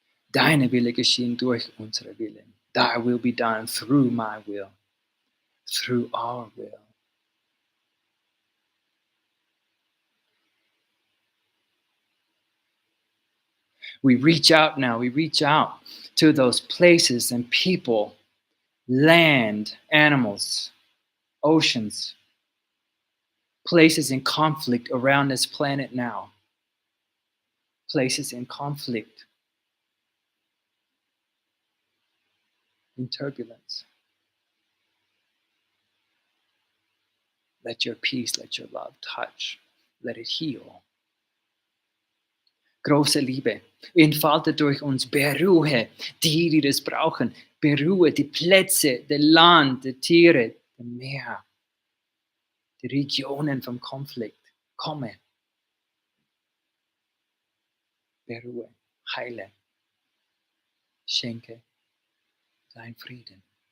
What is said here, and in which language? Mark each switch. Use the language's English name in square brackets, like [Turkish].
[German] Deine Wille geschehen durch unsere Willen. [English] Thy will be done through my will, through our will. We reach out now, we reach out to those places and people, land, animals, oceans, places in conflict around this planet now. Places in conflict, in turbulence. Let your peace, let your love touch, let it heal. [German] Große Liebe, entfaltet durch uns, beruhe die das brauchen, beruhe die Plätze, das Land, die Tiere, das Meer, die Regionen vom Konflikt. Komme, beruhe, heile, schenke dein Frieden.